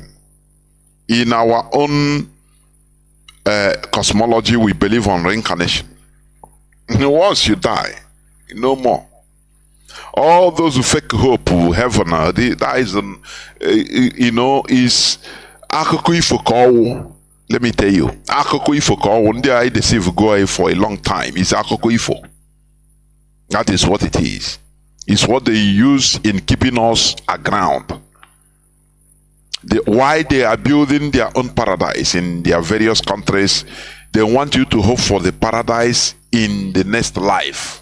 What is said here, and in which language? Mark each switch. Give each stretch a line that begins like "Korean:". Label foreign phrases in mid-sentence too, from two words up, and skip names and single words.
English: In our own cosmology, we believe on reincarnation. Once you die, no more. All those who fake hope, heaven, that is, is
Igbo: akụkọ ifo ka ọwụ.
English: Let me tell you,
Igbo: akụkọ ifo ka ọwụ.
English: Ndị I deceive go for a long time. It's
Igbo: akụkọ ifo.
English: That is what it is. It's what they use in keeping us aground. Why they are building their own paradise in their various countries, they want you to hope for the paradise in the next life.